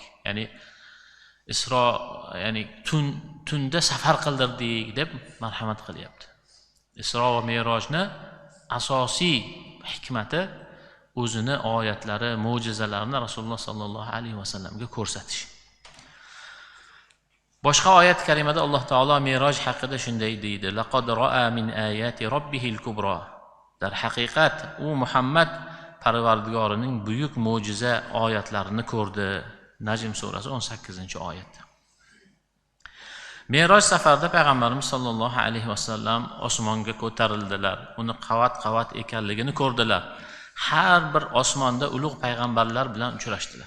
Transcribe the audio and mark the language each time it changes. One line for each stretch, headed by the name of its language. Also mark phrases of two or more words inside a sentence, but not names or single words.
Uzbek: Ya'ni Isro, ya'ni tunda safar qildirdik deb marhamat qilyapti. Isro va Me'rojni asosiy hikmati o'zini oyatlari, mo'jizalarini Rasululloh
Arabic: صلى الله عليه وسلم
Uzbek: ko'rsatish. Boshqa oyat karimada Alloh taolo Me'roj haqida shunday deydi:
Arabic: لقد رأى من آيات ربه الكبرى.
Uzbek: Dar haqiqat u Muhammad Parvardigorining buyuk mo'jiza oyatlarini ko'rdi. Najm surasi 18-oyat. Me'roj safarida payg'ambarimiz
Arabic: صلى الله عليه وسلم
Uzbek: osmonga ko'tarildilar. Uni qavat-qavat ekanligini ko'rdilar. Har bir osmonda ulug' payg'ambarlar bilan uchrashdilar.